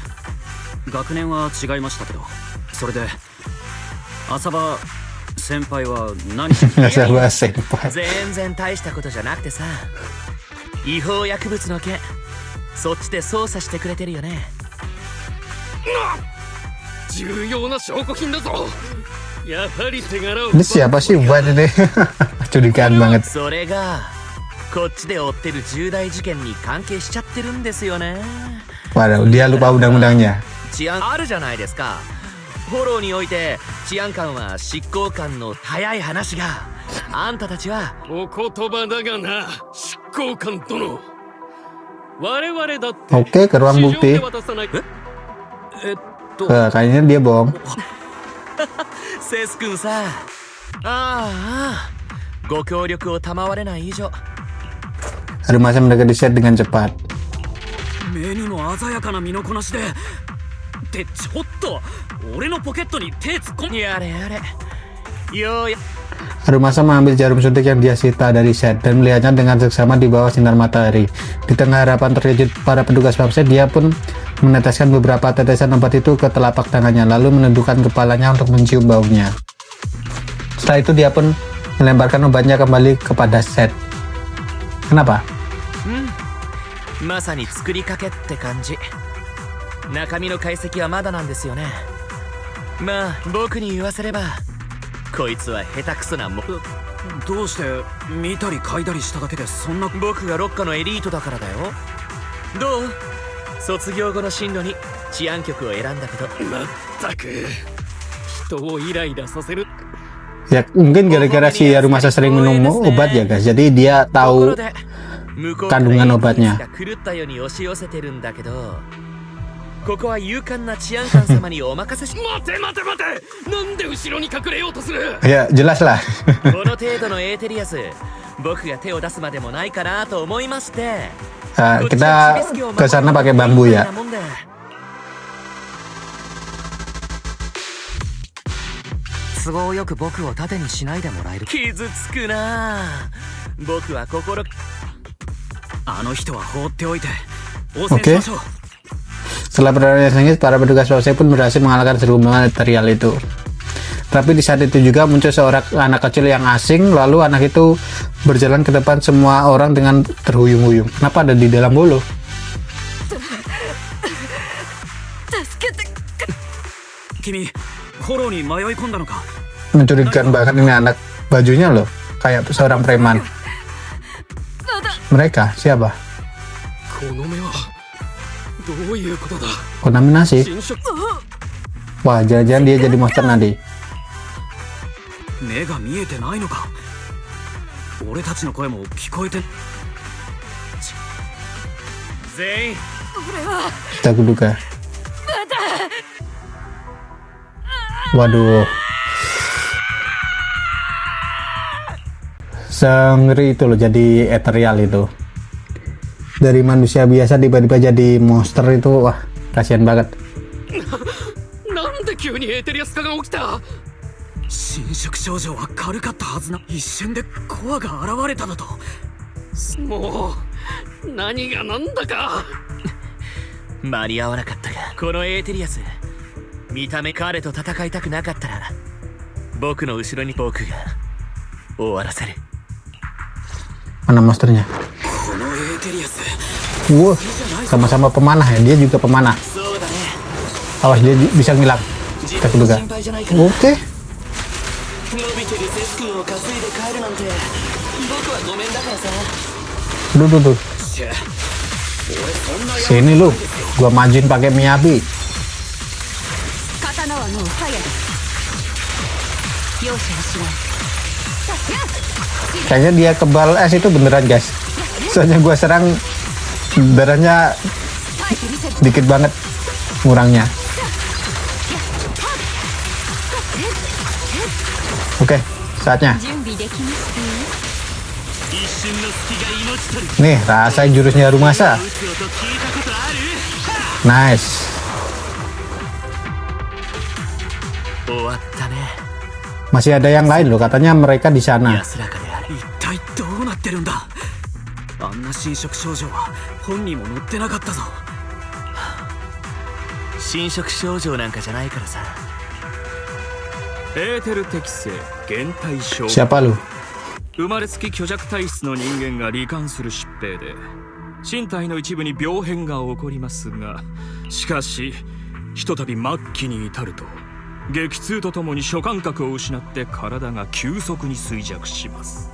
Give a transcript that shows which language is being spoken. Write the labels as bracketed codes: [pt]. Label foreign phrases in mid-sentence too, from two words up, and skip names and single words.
[ja] 学年は違いましたけど、それで浅場先輩は何？全然大したことじゃなくてさ、違法薬物の件そっちで捜査してくれてるよね。重要な証拠品だぞ。やはり手柄を。 [id] Ini siapa sih buat ini? Curigaan banget. [ja] それがこっちで追ってる重大事件に関係しちゃってるんですよね。 [id] Waduh, dia lupa undang-undangnya. [ja] 治安あるじゃないですか。フォローにおいて治安官は執行官の早い話が、あんたたちはお言葉だがな、執行官殿。我々だって [id] Oke, ke ruang bukti. Kayaknya dia bohong. [ja] セス君さ、ご協力を賜れない以上。 [id] Harumasa mendekati set dengan cepat. [ja] 目にも鮮やかな身のこなしで。ってちょっと俺のポケットに手突っ込んで。やれやれ。ようや。 [id] Harumasa mengambil jarum suntik yang dia sita dari set dan melihatnya dengan seksama di bawah sinar matahari. Di tengah harapan terkejut para petugas papset, dia pun meneteskan beberapa tetesan obat itu ke telapak tangannya, lalu menundukkan kepalanya untuk mencium baunya. Setelah itu dia pun melemparkan obatnya kembali kepada set. Kenapa? [ja] まさに作りかけって感じ。中身の解析はまだなんですよね。まあ僕に言わせればこいつは下手くそなも。どうして見たり嗅いだりしただけでそんな。僕がロッカのエリートだからだよ。どう？卒業後の進路に治安局を選んだこと。まったく人をイライラさせる。 [id] Ya mungkin gara-gara si Harumasa sering minum obat ya guys, jadi dia tahu kandungan obatnya. [ja] ここは勇敢な治安官様にお任せし。待て待て待て、なんで後ろに隠れようとする。 [id] Ya jelas lah. [ja] この程度のエーテリアス、僕が手を出すまでもないかなと思いまして。 [id] Kita ke sana pakai bambu ya. [ja] 都合よく僕を盾にしないでもらえる。傷つくな。僕は心。あの人は放っておいて応戦しましょう。 [id] Setelah pertarungan sengit, para petugas polsek pun berhasil mengalahkan serungan ethereal itu. Tapi di saat itu juga muncul seorang anak kecil yang asing, lalu anak itu berjalan ke depan semua orang dengan terhuyung-huyung. Kenapa ada di dalam bolo? [ja] Kimi, フォローに迷い込んだのか? [id] Mencurigakan banget ini anak, bajunya loh kayak seorang preman. Mereka siapa? [ja] この目はどういうことだ。 [id] Kontaminasi. [ja] 侵食 [id] Wah, jangan-jangan dia jadi monster nanti. [ja] 目が見えてないのか。俺たちの声も聞こえて。全員 [id] Kita kuduga. Waduh. Sengeri itu loh jadi ethereal itu. Dari manusia biasa tiba-tiba jadi monster itu, wah, kasihan banget. [ja] なんで急にエーテリアス化が起きた。侵食症状は軽かったはずな。一瞬でコアが現れただと。もう何がなんだか。間に合わなかったが、このエーテリアス、見た目彼と戦いたくなかったら僕の後ろに僕が終わらせる。 [id] Mana monsternya? [ja] このエーテリアス。 [id] Wah, sama-sama pemanah ya. Dia juga pemanah. [ja] そうだね。 [id] Awas dia bisa ngilang. [ja] 自 [id] Kita [ja] 分の [id] kuduga. [ja] 心配じゃないから。 [id] Oke. [ja] 伸びてるセス君を担いで帰るなんて僕はごめんだからさ。 [id] Duh. Sini lu. Gua majuin pakai Miyabi. [ja] 刀はもう鞘です。容赦はしない。 [id] Kayaknya dia kebal es itu beneran guys. Soalnya gua serang darahnya dikit banget ngurangnya. Oke, saatnya. [ja] 準備できましたよ。 [id] Nih, rasain jurusnya Rumasa. Nice. [ja] 終わったね。 [id] Masih ada yang lain loh, katanya mereka di sana. [ja] 安らかである。一体どうなってるんだ。あんな侵食症状は本にも載ってなかったぞ。侵食症状なんかじゃないからさ。エーテル適性減退症。 [id] Siapa lu? [ja] 生まれつき虚弱体質の人間が罹患する疾病で身体の一部に病変が起こりますが、しかしひとたび末期に至ると激痛とともに諸感覚を失って体が急速に衰弱します。